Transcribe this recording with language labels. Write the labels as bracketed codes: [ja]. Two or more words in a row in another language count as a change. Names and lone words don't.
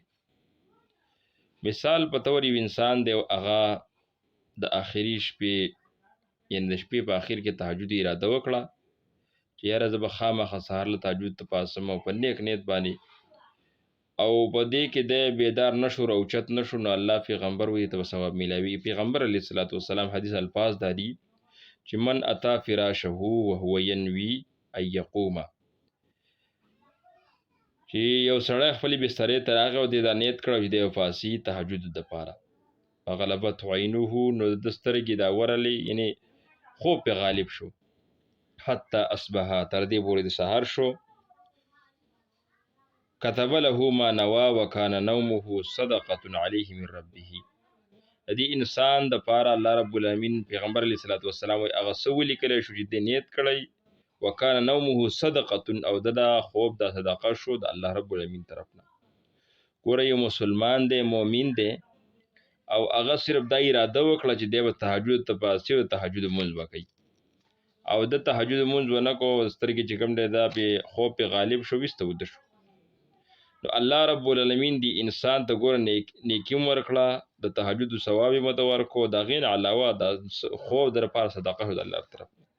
[ps] مثال په تور یو انسان دی، او هغه د آخري شپې، یعنې د شپې په آخر کې تهجد اراده وکړه چې یاره زه به خامخا سهار له تهجد ته پاڅم، او په نیک نیت باندې، او په دې کې د بیدار نشو، راوچت نشو، نو الله پیغمبر وایي ته به ثواب میلاوي. پیغمبر [ar] علیه الصلاۃ والسلام [ps] حدیث الفاظ دا دي چې [ar] من اتا فراشه وهو ینوي ان یقوم، [ps] چې یو سړی خپلې بسترې ته راغی او دې دا نیت کړی چې دی به پاڅي تهجد دپاره، [ar] فغلبته عینه، [ps] نو د سترګې دا ورلې، یعنې خوب پې غالب شو، [ar] حتی اصبح، [ps] تر دې پورې د سهار شو، [ar] كتب له ما نوا وكان نومه صدقة عليه من ربه. [ps] د دې انسان د پاره الله رب العالمین پیغمبر [ar] علیه الصلاۃ والسلام [ps] وایي هغه څه ولیکلی شو چې دې نیت کړی، [ar] وکان نومه صدقة، [ps] او دا خوب دا صدقه شو د الله رب العالمین طرف نه. ګوره یو مسلمان دی، مؤمن دی، او هغه صرف دا اراده وکړه چې دی به تهجد ته پاڅي او تهجد لمونځ به کوي، او د تهجد لمونځ ونه کړو، سترګې چې کوم دی دا پې خوب پې غالب شو، ویسته وده شو، نو الله رب العالمین دی انسان ته ګوره نیکي ورکړه، د تهجد ثواب یې مته ورکړو، د هغې نه علاوه د خوب د لپاره صدقه شو د الله طرف.